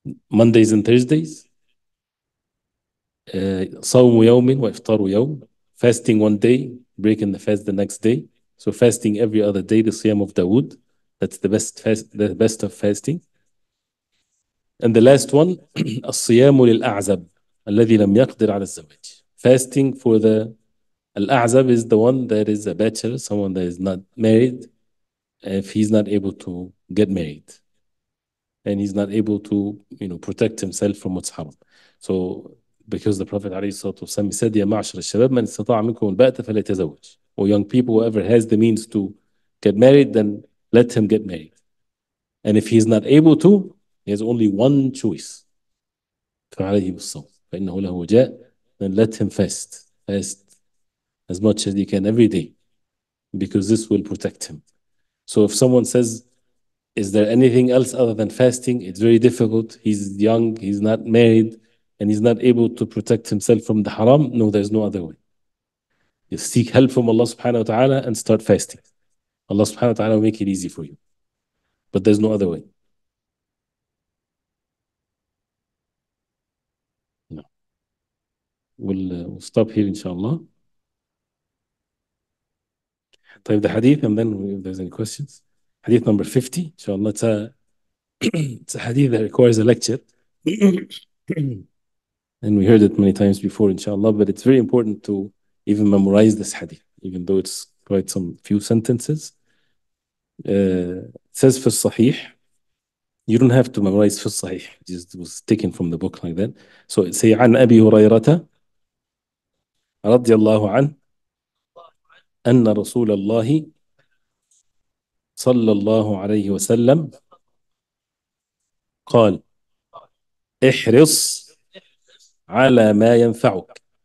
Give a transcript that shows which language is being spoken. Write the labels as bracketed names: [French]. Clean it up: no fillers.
[English] Mondays and Thursdays, [Arabic] صوم يوم وإفطار يوم, [English] fasting one day breaking the fast the next day. So fasting every other day, the Siyam of Dawood. That's the best of fasting. And the last one, [Arabic] الصيام للأعزب الذي لم يقدر على الزواج. [English] Fasting for the Al-A'zab is the one that is a bachelor, someone that is not married, if he's not able to get married and he's not able to, protect himself from what's haram. So because the Prophet ﷺ said, [Arabic] يا معشر الشباب من استطاع منكم الباءة فليتزوج. [English] Or young people, whoever has the means to get married, then let him get married. And if he's not able to, he has only one choice. [Arabic] فعليه بالصوم فإنه له وجاء. [English] Then let him fast as much as he can every day, because this will protect him. So if someone says, is there anything else other than fasting? It's very difficult. He's young, he's not married, and he's not able to protect himself from the haram. No, there's no other way. You seek help from Allah subhanahu wa ta'ala and start fasting. Allah subhanahu wa ta'ala will make it easy for you. But there's no other way. No. We'll stop here, inshallah. [Arabic] طيب, [English] the hadith, and then if there's any questions. Hadith number 50, inshallah. It's a hadith that requires a lecture. And we heard it many times before, inshallah, but it's very important to even memorize this hadith, even though it's quite some few sentences. It says [Arabic] في الصحيح. [English] You don't have to memorize في الصحيح. It was taken from the book like that. So it say [Arabic] عن أبي هريرة رضي الله عنه أن رسول الله صلى الله عليه وسلم قال احرص على ما ينفعك.